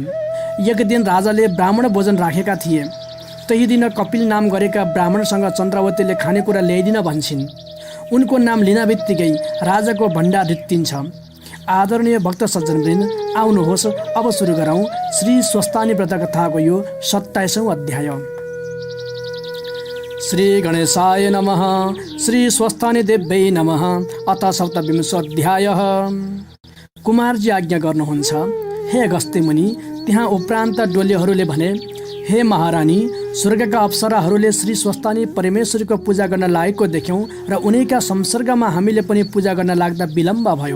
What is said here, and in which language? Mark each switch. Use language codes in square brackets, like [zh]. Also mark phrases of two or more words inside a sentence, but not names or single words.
[ne] एक दिन राजाले ब्राह्मण भोजन राखेका थिए। त्यही दिन कपिल नाम गरेका ब्राह्मणसँग चन्द्रावतीले खानेकुरा ल्याइदिन भन्छन्। उनको नाम लिन बित्तिकै राजाको भण्डार रित्तिन्छ। आदरणीय भक्त सज्जनवृन्द, आउनुहोस् अब सुरु गरौँ श्री स्वस्थानी व्रतकथाको यो 27औं अध्याय। [sa] श्री गणेशाय नमः। श्री स्वस्थानी देव्यै नमः। [ne] अथ 27औं अध्याय। कुमारजी आज्ञा गर्नुहुन्छ। हे अगस्त्य मुनि, त्यहाँ उपरान्त डोलीहरूले भने, हे महारानी, स्वर्गका अप्सराहरूले श्री स्वस्थानी परमेश्वरीको पूजा गर्न लागेको देख्यौँ र उनैका संसर्गमा हामीले पनि पूजा गर्न लाग्दा विलम्ब भयो।